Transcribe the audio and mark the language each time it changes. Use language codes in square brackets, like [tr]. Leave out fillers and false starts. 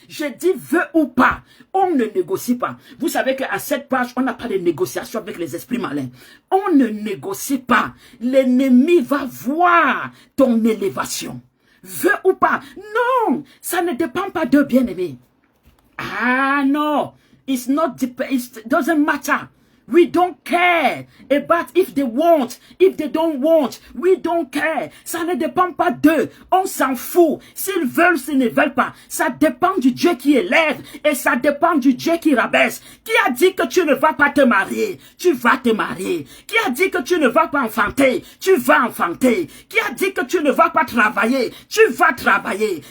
[fr] Je dis veux ou pas. On ne négocie pas. Vous savez qu'à cette page, on n'a pas de négociation avec les esprits malins. On ne négocie pas. L'ennemi va voir ton élévation. Veux ou pas. Non, ça ne dépend pas d'eux, bien-aimés. Ah non, [en] it doesn't matter. We don't care about if they want, if they don't want. We don't care. [fr] Ça ne dépend pas d'eux. On s'en fout. S'ils veulent, s'ils ne veulent pas. Ça dépend du Dieu qui élève et ça dépend du Dieu qui rabaisse. Qui a dit que tu ne vas pas te marier? Tu vas te marier. Qui a dit que tu ne vas pas enfanter? Tu vas enfanter. Qui a dit que tu ne vas pas travailler? Tu vas travailler.